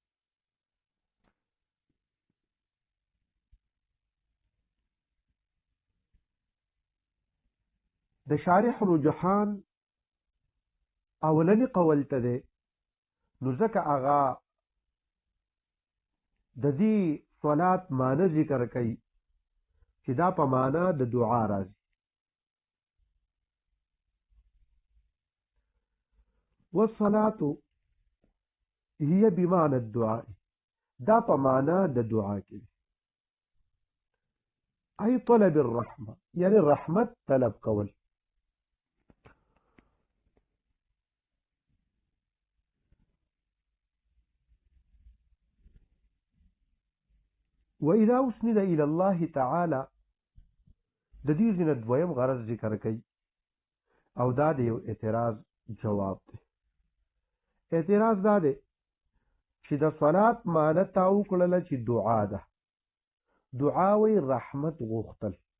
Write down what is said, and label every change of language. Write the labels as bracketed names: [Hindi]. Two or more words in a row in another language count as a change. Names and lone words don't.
[Pashto] د شارح رجحان اولنی قول ته ده. نو ځکه هغه د دې صلات معنی ذکر کوي چې دا په معنی د دعا راځي. [Arabic] والصلاة هي بمعنى الدعاء، [Pashto] دا په معنی د دعا کې [Arabic] ای طلب الرحمه [Pashto] یعنی رحمت طلب کول. [Arabic] وإذا أسند إلى الله تعالى [Pashto] د دې ځینې دویم غرض ذکر کوي او دا د یو اعتراض جواب دی. اعتراض دا دی چې د صلات معنی تا وکړله چې دعا ده. دعا وی رحمت غوښتل.